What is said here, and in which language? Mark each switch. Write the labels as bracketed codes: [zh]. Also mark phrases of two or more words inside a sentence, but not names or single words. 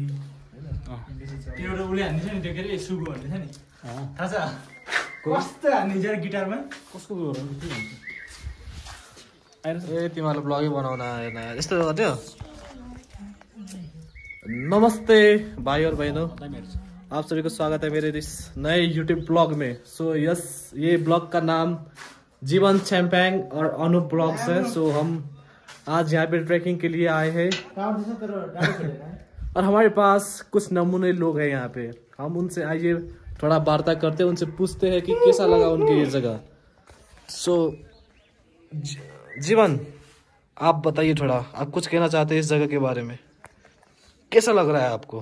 [ne] त्यो एउटा उले हान्दिन्छ नि त्यो के रे सुगु भन्ने छ नि थाहा छ कस्तो हान्दिन्छ गिटारमा कसको हो ए तिमीहरुले ब्लगै बनाउन आएन यस्तो गर्थ्यो [hi] नमस्ते भाई और बहनों आप सभी को स्वागत है मेरे इस नए YouTube ब्लॉग में सो यस ये ब्लॉग का नाम जीवन चैम्पैंग और अनूप ब्लॉग्स है सो हम आज यहाँ पे ट्रैकिंग के लिए आए हैं और हमारे पास कुछ नमूने लोग हैं यहाँ पे हम उनसे आइए थोड़ा वार्ता करते हैं उनसे पूछते हैं कि कैसा लगा उनके ये जगह सो जीवन आप बताइए थोड़ा आप कुछ कहना चाहते हैं इस जगह के बारे में कैसा लग रहा है आपको